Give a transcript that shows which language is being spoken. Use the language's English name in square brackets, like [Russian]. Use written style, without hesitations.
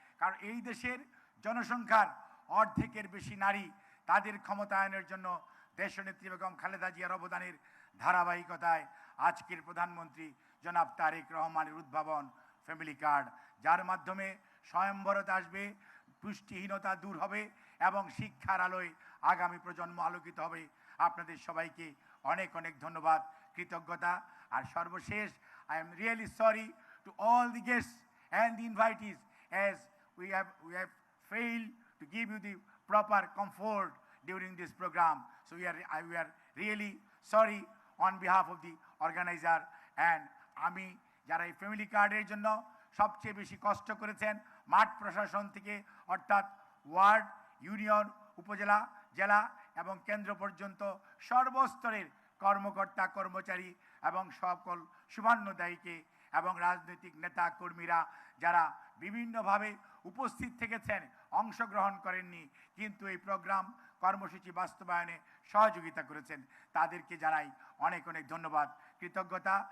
[Bangla] কারণ এই দেশের জনসংখ্যার অর্ধেকের বেশি নারী, তাদের ক্ষমতায়নের জন্য দেশনেত্রী বেগম খালেদা জিয়ার অবদানের ধারাবাহিকতায় আজকের প্রধানমন্ত্রী জনাব তারেক রহমানের উদ্ভাবন ফ্যামিলি কার্ড, যার মাধ্যমে স্বয়ংবরতা আসবে, পুষ্টিহীনতা দূর হবে এবং শিক্ষার আলোয় আগামী প্রজন্ম আলোকিত হবে। আপনাদের সবাইকে অনেক অনেক ধন্যবাদ, কৃতজ্ঞতা। আর সর্বশেষ, [English] I am really sorry to all the guests and the invitees, as we have failed to give you the proper comfort during this program. So we are really sorry on behalf of the organizer. [Bangla] And আমি যারা এই family কার্ডের জন্য সবচেয়ে বেশি কষ্ট করেছেন মাঠ প্রশাসন থেকে, অর্থাৎ ওয়ার্ড, ইউনিয়ন, উপজেলা, জেলা এবং কেন্দ্র পর্যন্ত সর্বস্তরের কর্মকর্তা কর্মচারী এবং সকল শুভান্নদায়ীকে এবং রাজনৈতিক নেতা কর্মীরা যারা বিভিন্নভাবে উপস্থিত থেকেছেন, অংশগ্রহণ করেননি কিন্তু এই প্রোগ্রাম কর্মসূচি বাস্তবায়নে সহযোগিতা করেছেন, তাদেরকে জানাই অনেক অনেক ধন্যবাদ, কৃতজ্ঞতা।